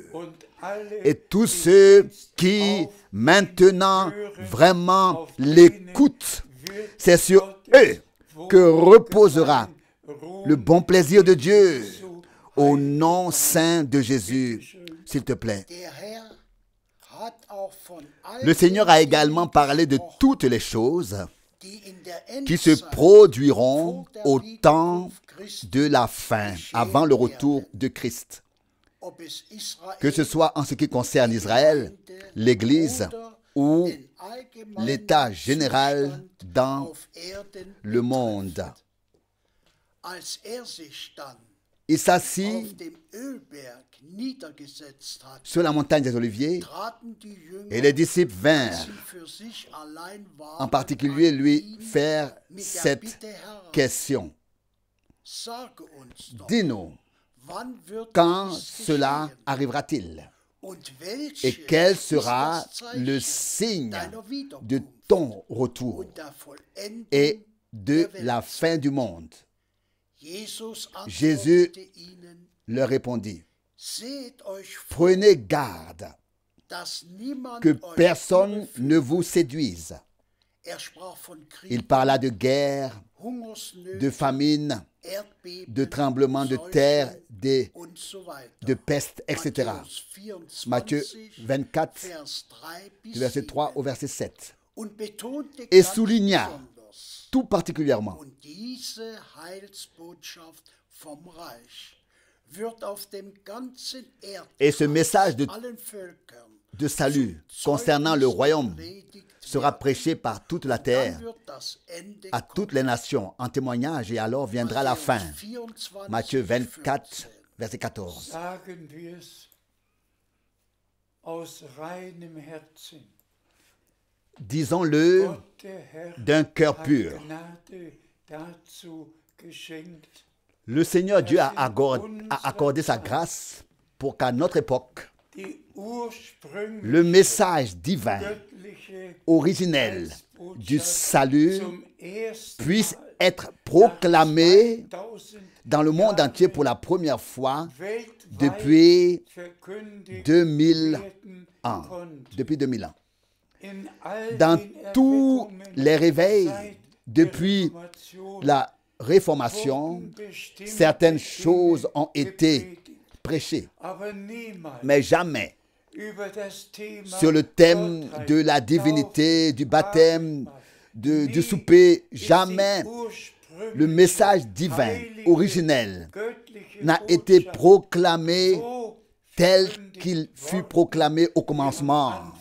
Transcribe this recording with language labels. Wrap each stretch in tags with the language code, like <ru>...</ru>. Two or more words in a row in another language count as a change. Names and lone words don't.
<fr>Et tous ceux qui maintenant vraiment l'écoutent, c'est sur eux que reposera le bon plaisir de Dieu au nom saint de Jésus. s'il te plaît.</fr> <de>Der Herr hat auch von all</de> <fr>Le Seigneur</fr> <de>den</de> <fr>a également</fr> <de>Dingen</de> <fr>parlé de</fr> <de>gesprochen,</de> <fr>toutes les choses</fr> <de>die in der</de> <fr>qui se</fr> <de>Endzeit</de> <fr>produiront</fr> <de>vor der</de> <fr>au temps</fr> <de>Wiederkunft Christi,</de> <fr>de la fin, avant le retour de Christ.</fr> <de>ob es Israel,</de> <fr>Que ce soit en ce qui concerne Israël, l'Église ou</fr> <de>den allgemeinen</de> <fr>l'état général</fr> <de>Zustand</de> <fr>dans</fr> <de>auf Erden</de> <fr>le monde.</fr> <de>betrifft. Als sich dann</de> <fr>Il s'assit</fr> <de>auf dem Ölberg niedergesetzt hat,</de> <fr>sur la montagne des Oliviers</fr> <de>traten die Jünger,</de> <fr>et les disciples</fr> <de>als</de> <fr>vinrent</fr> <de>sie für sich allein waren,</de> <fr>en particulier lui</fr> <de>an ihn</de> <fr>faire</fr> <de>mit der</de> <fr>cette</fr> <de>Bitte heran,</de> <fr>question.</fr> <de>sage uns doch,</de> <fr>Dis-nous,</fr> <de>wann wird</de> <fr>quand</fr> <de>dies</de> <fr>cela</fr> <de>geschehen?</de> <fr>arrivera-t-il?</fr> <de>Und welches</de> <fr>Et quel</fr> <de>ist</de> <fr>sera</fr> <de>das Zeichen</de> <fr>le signe</fr> <de>deiner</de> <fr>de</fr> <de>Wiederkunft</de> <fr>ton retour</fr> <de>und der Vollendung</de> <fr>et de</fr> <de>der Welt?</de> <fr>la fin du monde?</fr> <de>Jesus</de> <fr>Jésus</fr> <de>antwortete ihnen,</de> <fr>leur répondit,</fr> <de>seht euch vor,</de> <fr>prenez garde</fr> <de>dass niemand</de> <fr>que</fr> <de>euch</de> <fr>personne</fr> <de>überführt.</de> <fr>ne vous séduise.</fr> <de>Er sprach von Krieg,</de> <fr>Il parla de guerre,</fr> <de>Hungersnöten,</de> <fr>de famine,</fr> <de>Erdbeben,</de> <fr>de tremblements de</fr> <de>Seuchen</de> <fr>terre,</fr> <de>und so weiter.</de> <fr>de peste, etc.</fr> <de>Matthäus 24,</de> <fr>Matthieu 24,</fr> <de>Vers 3 bis</de> <fr>du verset 3</fr> <de>7.</de> <fr>au verset 7.</fr> <de>Und betonte</de> <fr>Et</fr> <de>ganz</de> <fr>souligna</fr> <de>besonders,</de> <fr>tout particulièrement</fr> <de>und diese Heilsbotschaft vom Reich wird auf dem ganzen</de> <fr>Et ce message de</fr> <de>allen Völkern</de> <fr>de salut concernant le royaume</fr> <de>predigt</de> <fr>sera</fr> <de>werden.</de> <fr>prêché par toute la</fr> <de>Dann</de> <fr>terre</fr> <de>wird das Ende</de> <fr>à toutes les nations en témoignage et alors viendra la fin. Matthieu 24, verset 14.</fr> <de>Sagen wir es aus reinem Herzen.</de> <fr>Disons-le</fr> <de>Gott, der Herr,</de> <fr>d'un cœur</fr> <de>hat</de> <fr>pur.</fr> <de>Gnade dazu geschenkt,</de> <fr>Le Seigneur Dieu a accordé sa grâce pour qu'à notre époque,</fr> <de>die ursprüngliche</de> <fr>le message divin,</fr> <de>göttliche</de> <fr>originel du</fr> <de>Heilsbotschaft</de> <fr>salut</fr> <de>zum ersten</de> <fr>puisse</fr> <de>Mal</de> <fr>être proclamé</fr> <de>2000</de> <fr>dans le monde entier pour la première fois</fr> <de>weltweit</de> <fr>depuis</fr> <de>verkündigt</de> <fr>2000</fr> <de>werden</de> <fr>ans.</fr> <de>konnte.</de> <fr>Depuis 2000 ans.</fr> <de>In all</de> <fr>Dans</fr> <de>den</de> <fr>tous</fr> <de>Erweckungen</de> <fr>les réveils</fr> <de>seit</de> <fr>depuis</fr> <de>der Reformation</de> <fr>la Réformation,</fr> <de>wurden bestimmte</de> <fr>certaines</fr> <de>Dinge</de> <fr>choses ont été</fr> <de>gepredigt,</de> <fr>prêchées,</fr> <de>aber niemals</de> <fr>mais jamais</fr> <de>über das Thema</de> <fr>sur le thème</fr> <de>Gottheit,</de> <fr>de la divinité, du baptême, du souper, jamais le message divin, originel, n'a été proclamé tel qu'il fut proclamé au commencement.</fr>